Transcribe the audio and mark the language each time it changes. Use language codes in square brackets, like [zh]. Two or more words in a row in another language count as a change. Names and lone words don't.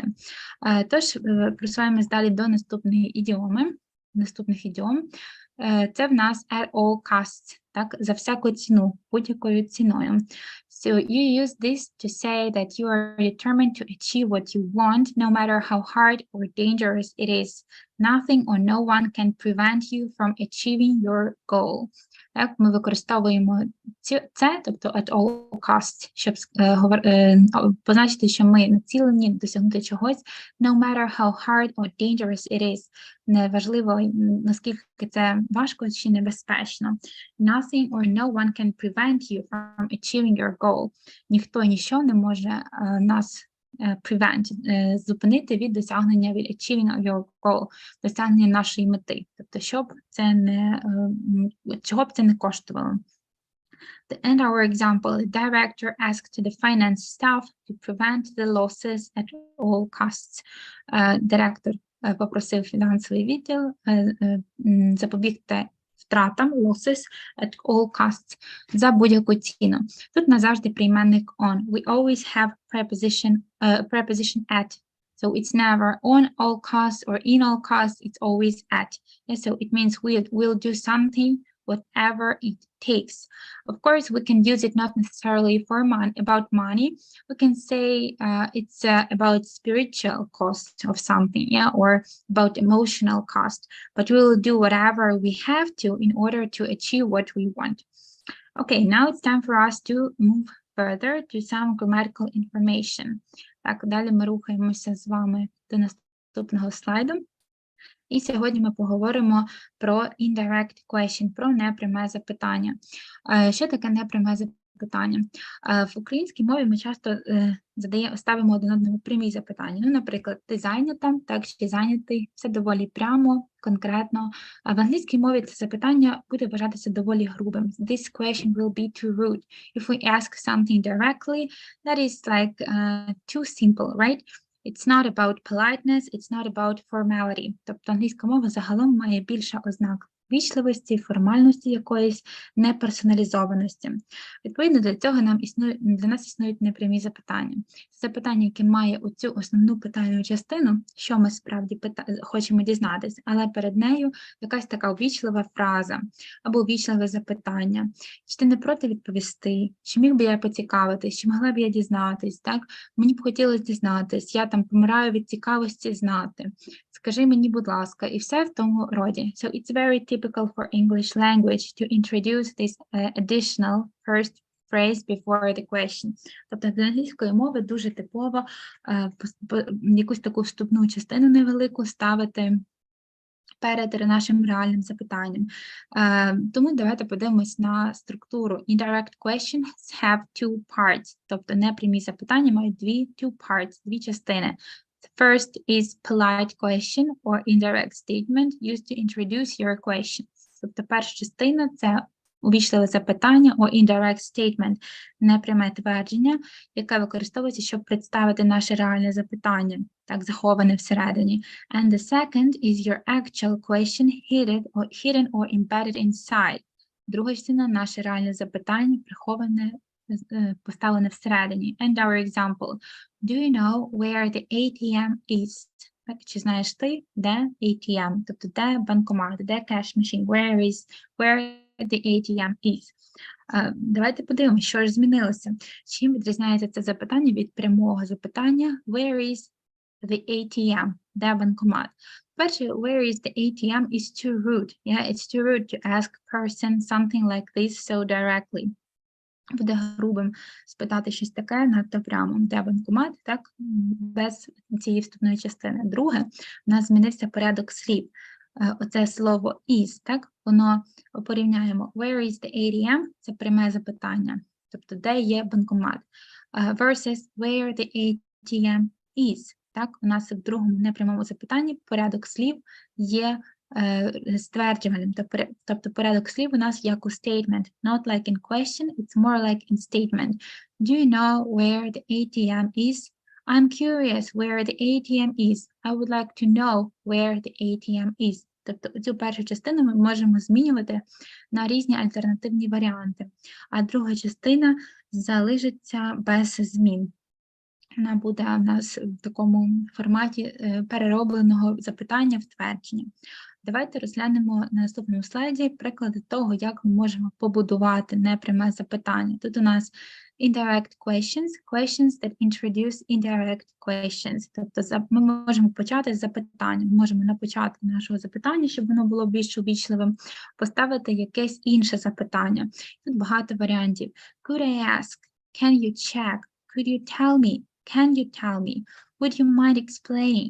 [uk] Тож, просуваємось далі до наступних ідіом. Це в нас [en] at all costs, [uk] так, за всяку ціну, будь-якою ціною. [en] So you use this to say that you are determined to achieve what you want, no matter how hard or dangerous it is. Nothing or no one can prevent you from achieving your goal. [uk] Так, ми використовуємо це, тобто [en] at all costs, [uk] щоб позначити, що ми націлені досягнути чогось, [en] no matter how hard or dangerous it is. [uk] Неважливо, наскільки це важко чи небезпечно. [en] Nothing or no one can prevent you from achieving your goal. [uk] Ніхто, ніщо не може нас зупинити від досягнення, від [en] achieving your goal, [uk] досягнення нашої мети. Тобто, чого б це не коштувало. [en] And our example, the director asked the finance staff to prevent the losses at all costs. [uk] Директор попросив фінансовий відділ запобігти втратам, [en] losses, at all costs, [uk] за будь-яку ціну. Тут назавжди прийменник on. [en] We always have preposition at. So it's never on all costs or in all costs, it's always at. Yeah, so it means we'll do something whatever it takes. Of course, we can use it not necessarily for about money. We can say it's about spiritual cost of something, yeah, or about emotional cost. But we will do whatever we have to in order to achieve what we want. Okay, now it's time for us to move further to some grammatical information. [uk] Так, далі ми рухаємося з вами до наступного слайду. І сьогодні ми поговоримо про [en] indirect question, [uk] про непряме запитання. Що таке непряме запитання? В українській мові ми часто ставимо один одному прямі запитання. Ну, наприклад, ти зайнята, так, чи зайнятий, це доволі прямо, конкретно. А в англійській мові це запитання буде вважатися доволі грубим. [en] This question will be too rude. If we ask something directly, that is like too simple, right? It's not about politeness, it's not about formality. [uk] Тобто англійська мова загалом має більше ознак вічливості, формальності якоїсь, неперсоналізованості. Відповідно, для нас існують непрямі запитання. Це запитання, яке має оцю основну питальну частину, що ми справді хочемо дізнатися, але перед нею якась така ввічлива фраза або ввічливе запитання. Чи ти не проти відповісти? Чи міг би я поцікавитись? Чи могла б я дізнатись? Так? Мені б хотілося дізнатись, я там помираю від цікавості знати. Скажи мені, будь ласка, і все в тому роді. [en] So it's very typical for English language to introduce this additional first phrase before the question. [uk] Тобто для англійської мови дуже типово якусь таку вступну частину невелику ставити перед нашим реальним запитанням. Тому давайте подивимось на структуру. [en] Indirect questions have two parts. [uk] Тобто непрямі запитання мають дві частини. [en] The first is polite question or indirect statement used to introduce your question. [uk] Тобто перша частина – це увічливе запитання [en] or indirect statement, [uk] непряме твердження, яке використовується, щоб представити наше реальне запитання, так, заховане всередині. [en] And the second is your actual question hidden or embedded inside. [uk] Друга частина – наше реальне запитання, приховане, поставлене всередині. [en] And our example. Do you know where the ATM is? [uk] Так, чи знаєш ти, де ATM? Тобто, де банкомат, де [en] cash machine? Where the ATM is? [uk] Давайте подивимося, що ж змінилося. Чим відрізняється це запитання від прямого запитання? [en] Where is the ATM? [uk] Де банкомат? Перше, [en] where is the ATM is too rude. Yeah, it's too rude to ask a person something like this so directly. [uk] Буде грубим спитати щось таке надто прямо, де банкомат, так, без цієї вступної частини. Друге, у нас змінився порядок слів. Оце слово is, так, воно порівняємо. [en] Where is the ATM? [uk] Це пряме запитання, тобто де є банкомат. [en] Versus where the ATM is. [uk] Так, у нас в другому непрямому запитанні порядок слів є стверджувальним, тобто порядок слів у нас як у statement, [en] not like in question, it's more like in statement. Do you know where the ATM is? I'm curious where the ATM is. I would like to know where the ATM is. [uk] Тобто цю першу частину ми можемо змінювати на різні альтернативні варіанти, а друга частина залишиться без змін. Вона буде у нас в такому форматі переробленого запитання в твердження. Давайте розглянемо на наступному слайді приклади того, як ми можемо побудувати непряме запитання. Тут у нас [en] indirect questions that introduce indirect questions. [uk] Тобто ми можемо почати з запитання. Ми можемо на початку нашого запитання, щоб воно було більш увічливим, поставити якесь інше запитання. Тут багато варіантів. [en] Could I ask? Can you check? Could you tell me? Can you tell me? Would you mind explaining?